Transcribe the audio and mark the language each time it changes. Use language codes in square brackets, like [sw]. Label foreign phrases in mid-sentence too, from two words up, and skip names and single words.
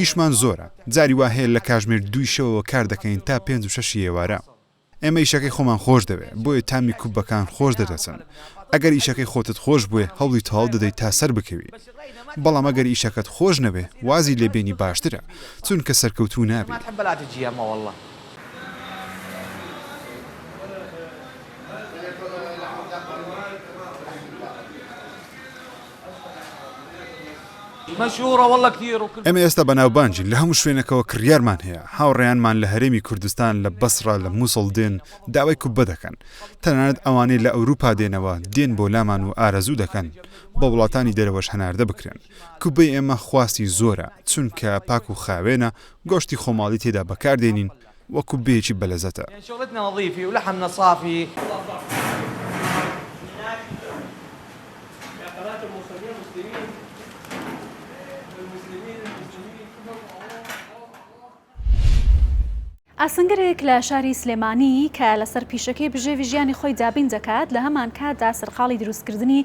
[ckb] ئیشمان زۆرە جاری وا هەیە لە کاژمێر 2 شەوەوە کار دەکەین تا 5 و 6 ئێوارە ئێمە ئیشەکەی خۆمان خۆش دەوێت بۆیە تامی کوبەکان خۆش دەدەچن ئەگەر ئیشەکەی خۆتت خۆش بووێ هەوڵی تەواو دەدەیت تا سەر بکەوی بەڵام ئەگەر ئیشەکەت خۆش نەبێ وازی لێبێنی باشترە چونکە سەرکەوتوو نابێت [ar] ما تحب لا تجي ما والله مشهورة والله كثير وكل [ckb] ئێمە ئێستا بەناوبانجین لە هەموو شوێنەکەوە کڕیارمان هەیە هاوڕێیانمان لە هەرێمی کوردستان لە بەسڕە لە مووسڵ دێن داوای کوبە دەکەن تەنانەت ئەوانەی لە ئەوروپا دێنەوە دێن بۆ لامان و ئارەزوو دەکەن بە وڵاتانی دەرەوەش هەناردە بکرێن کوبەی ئێمە خواستی زۆرە چونکە پاک و خاوێنە گۆشتی خۆماڵی تێدا بەکاردێنین وە کوبەیەکی بەلەزەتە [ar] شغلتنا نظيفة ولحمنا صافي [ckb] ئاسنگرێک لە شاری سلێمانی کە لەسەر پیشەکەی بژێوی ژیانی خۆی دابین دەکات لە هەمان کاتدا سەرقاڵی دروستکردنی